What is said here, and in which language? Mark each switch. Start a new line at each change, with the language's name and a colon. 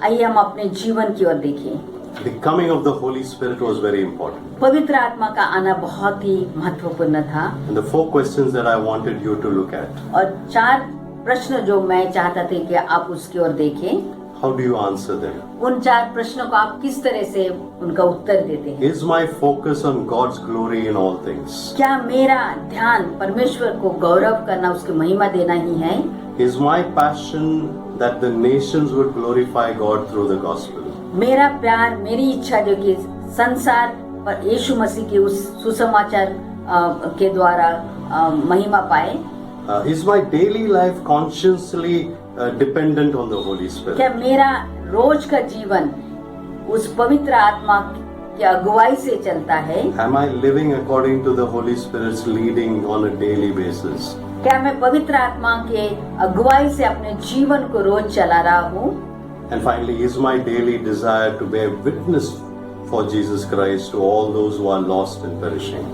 Hindi: आइए हम अपने जीवन की ओर देखें।
English: The coming of the Holy Spirit was very important.
Hindi: पवित्र आत्मा का आना बहुत ही महत्वपूर्ण था
English: And the 4 questions that I wanted you to look at.
Hindi: और 4 प्रश्न जो मैं चाहता था कि आप उसकी ओर देखें,
English: How do you answer them?
Hindi: उन 4 प्रश्नों को आप किस तरह से उनका उत्तर देते हैं?
English: Is my focus on God's glory in all things?
Hindi: क्या मेरा ध्यान परमेश्वर को गौरव करना, उसकी महिमा देना ही है?
English: Is my passion that the nations would glorify God through the gospel?
Hindi: मेरा प्यार, मेरी इच्छा जो कि संसार पर यीशु मसीह के उस सुसमाचार के द्वारा महिमा पाए।
English: Is my daily life consciously dependent on the Holy Spirit?
Hindi: क्या मेरा रोज का जीवन उस पवित्र आत्मा की अगुवाई से चलता है?
English: Am I living according to the Holy Spirit's leading on a daily basis?
Hindi: क्या मैं पवित्र आत्मा के अगुवाई से अपने जीवन को रोज चला रहा हूँ?
English: And finally, is my daily desire to bear witness for Jesus Christ to all those who are lost and perishing?